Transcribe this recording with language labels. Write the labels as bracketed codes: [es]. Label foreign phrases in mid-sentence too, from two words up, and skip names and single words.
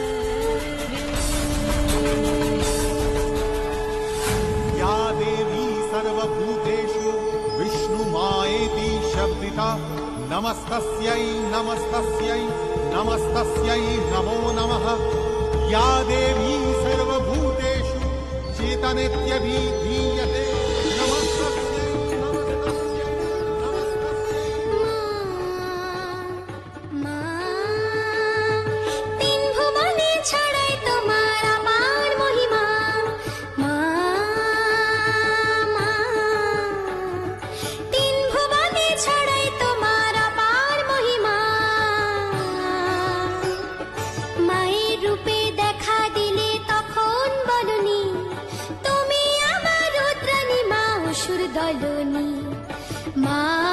[sa] या देवी सर्वभूतेषु विष्णुमायेति शब्दिता नमस्तस्यै नमस्तस्यै नमस्तस्यै नमो नमः। या देवी सर्वभूतेषु चेतनेत्यभिधीयते नमस्तस्यै नमस्तस्यै [bn] তিন ভুবনে ছড়াই তোমার আপার মহিমা মা মা তিন ভুবনে ছড়াই তোমার আপার মহিমা মায়ের রূপে দেখা দিলে তখন বলনি তুমি আমার রুদ্রাণী মা অসুর দলনি মা